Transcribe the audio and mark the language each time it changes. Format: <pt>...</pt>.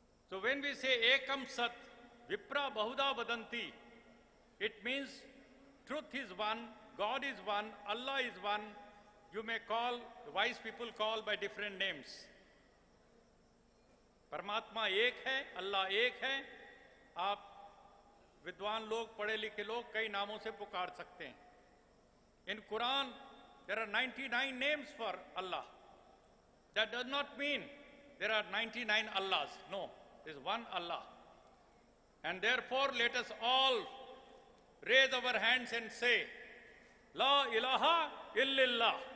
<en>So when we say</en> <sa>Ekam Sat, Vipra Bahuda Vadanti,</sa> <en>it means truth is one, God is one, Allah is one. You may call, wise people call by different names.</en> <hi>परमात्मा एक है, अल्लाह एक है। आप विद्वान लोग, पढ़े लिखे लोग कई नामों से पुकार सकते हैं। इन Quran</hi> <en>there are 99 names for Allah. That does not mean there are 99 Allahs. No, there is one Allah. And therefore let us all raise our hands and say,</en> <ar>La ilaha illallah.</ar>